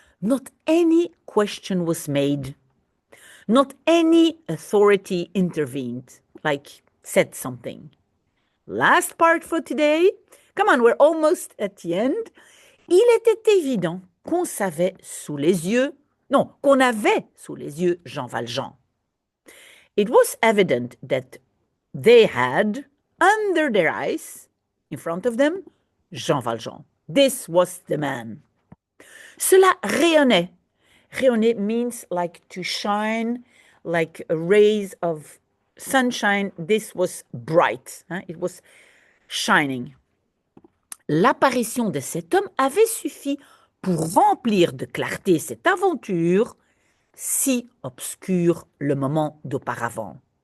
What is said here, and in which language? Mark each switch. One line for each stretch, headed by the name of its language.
English: Not any question was made. Not any authority intervened, like said something. Last part for today. Come on, we're almost at the end.
French: Il était évident qu'on savait sous les yeux, non, qu'on avait sous les yeux Jean Valjean.
English: It was evident that they had, under their eyes, in front of them, Jean Valjean. This was the man.
French: Cela rayonnait.
English: Rayonner means like to shine, like rays of sunshine. This was bright. It was shining.
French: L'apparition de cet homme avait suffi pour remplir de clarté cette aventure si obscure le moment d'auparavant.